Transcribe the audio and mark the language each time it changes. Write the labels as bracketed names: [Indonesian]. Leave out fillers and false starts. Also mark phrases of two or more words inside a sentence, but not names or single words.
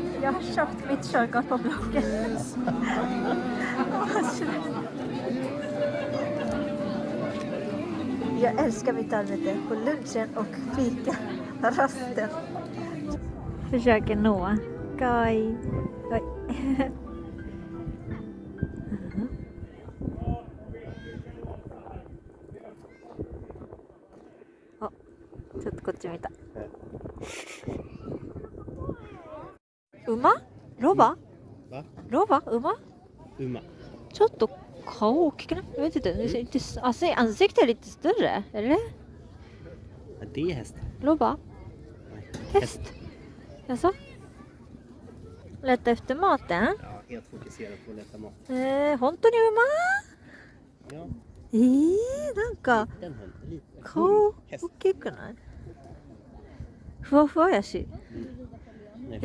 [Swedish] Jag har köpt mitt körkort på Blocket. Jag älskar mitt arbete på lunchen och fika rasten. Försöker nå. Guy. Oj. [Japanese] ちょっとこっち見た。馬？ロバ？ [Swedish] Va? [Japanese] ロバ？馬？ Uma. ちょっと顔大きくない？ [Swedish] Jag vet inte. Det ser inte, alltså, ansiktet är lite större, eller? Ja, det är häst. [Japanese] ロバ？ [Swedish] Nej. Häst? Jaså? Leta efter maten? Ja, helt fokuserad på att leta mat. [Japanese] 本当に馬？ [Swedish] Ja, [Japanese] なんか [Swedish] den hund. Lite. [Japanese] 顔 [Swedish] Häst. [Japanese] 大きくない？ふわふわやし。 [Swedish] Nej,